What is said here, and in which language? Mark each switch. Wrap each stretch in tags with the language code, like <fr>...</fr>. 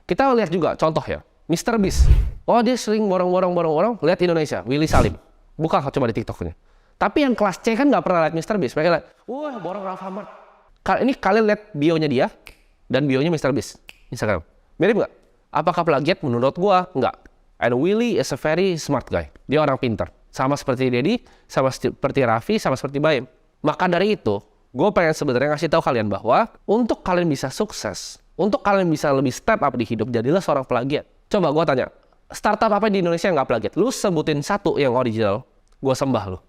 <id>Kita lihat juga contoh ya. Mr. Beast. Oh dia sering borong. Lihat Indonesia. Willy Salim. Buka coba di TikToknya. Tapi yang kelas C kan nggak pernah lihat Mr. Beast. Mereka lihat, wah borong Raffi Ahmad. Ini kalian lihat bionya dia dan bionya Mr. Beast Instagram. Mirip nggak? Apakah plagiat? Menurut gua nggak.</id> <en>And Willy is a very smart guy.</en> <id>Dia orang pintar. Sama seperti Deddy, sama seperti Raffi, sama seperti Baim. Maka dari itu, gue pengen sebenarnya ngasih tahu kalian bahwa untuk kalian bisa sukses, untuk kalian bisa lebih step up di hidup, jadilah seorang plagiat. Coba gue tanya, startup apa di Indonesia yang nggak plagiat? Lu sebutin satu yang original, gue sembah lu.</id>